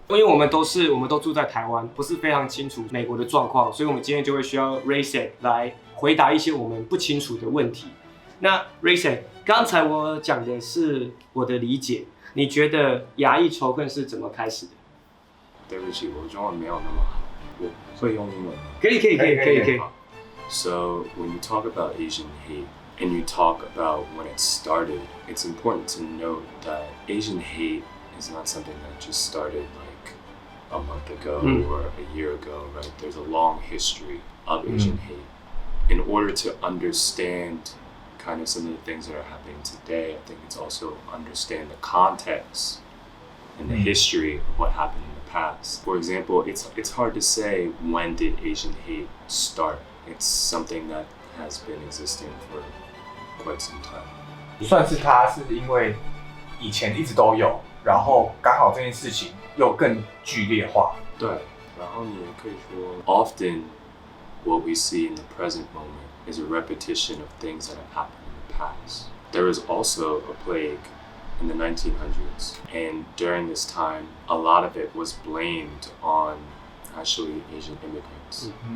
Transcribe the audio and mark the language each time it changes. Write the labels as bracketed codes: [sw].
[zh] 因为我们都住在台湾，不是非常清楚美国的状况，所以我们今天就会需要 Raysack 来回答一些我们不清楚的问题。那 Raysack， 刚才我讲的是我的理解，你觉得亚裔仇恨是怎么开始的？对不起，我中文没有那么好，我会用英文。可以。 [en] So when you talk about Asian hate and you talk about when it started, it's important to note that Asian hate is not something that just started like a month ago or a year ago, right? There's a long history of Asian hate. In order to understand kind of some of the things that are happening today, I think it's also understand the context and the history of what happened in the past. For example, it's hard to say when did Asian hate start. It's something that has been existing for quite some time. [zh] 算是它是因为以前一直都有，然后刚好这件事情又更剧烈化。对，然后你也可以说 [en] often what we see in the present moment is a repetition of things that have happened in the past. There was also a plague in the 1900s, and during this time, a lot of it was blamed on actually Asian immigrants.